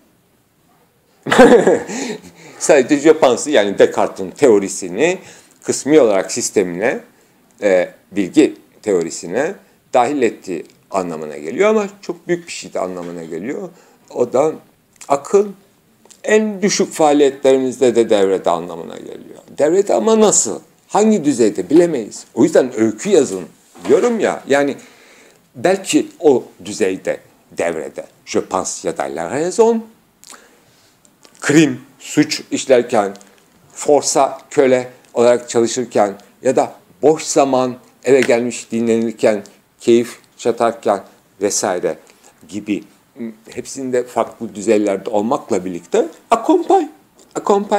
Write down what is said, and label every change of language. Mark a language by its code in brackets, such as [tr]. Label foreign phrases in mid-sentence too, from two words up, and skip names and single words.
[tr] Sadece Jöpans'ı yani Descartes'in teorisini kısmi olarak sistemine, bilgi teorisine dahil ettiği anlamına geliyor ama çok büyük bir şey de anlamına geliyor. O da akıl en düşük faaliyetlerimizde de devrede anlamına geliyor. Devrede ama nasıl? Hangi düzeyde bilemeyiz. O yüzden öykü yazın diyorum ya, yani belki o düzeyde devrede. [fr] Je pense [tr] ya da [fr] la raison, [tr] krim, suç işlerken, forsa, köle olarak çalışırken ya da boş zaman eve gelmiş dinlenirken, keyif çatarken vesaire gibi hepsinde farklı düzeylerde olmakla birlikte [fr] accompagne, accompagne.